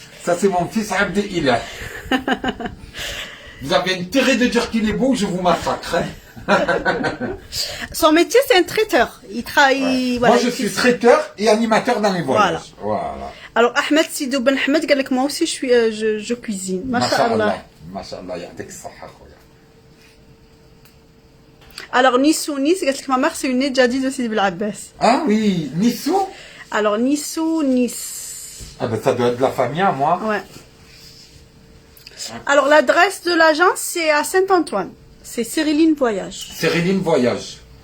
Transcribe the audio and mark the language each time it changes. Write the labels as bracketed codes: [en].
[fr] Ça, c'est mon fils Abdel. Vous avez intérêt de dire qu'il est beau, je vous massacre. Hein. Son métier, c'est un traiteur. Il travaille. Ouais. Voilà, Moi, je suis traiteur et animateur dans les voyages. Voilà. Alors, Ahmed Sidou Ben Ahmed, [ar] قال لك [fr] moi aussi, je cuisine. Masha'Allah. [ar] Masha'Allah, يعطيك الصحة خويا. [fr] Alors, Nissou, Nice, [ar] قالت لك [fr] ma mère, c'est une Nedjadi de Sidi Bel Abbas. Ah oui, Nissou. Alors, Nissou, Nice. Ah ben ça doit être de la famille à moi. Ouais. Alors, l'adresse de l'agence, c'est à Saint-Antoine. C'est Cyriline Voyage. Cyriline Voyage.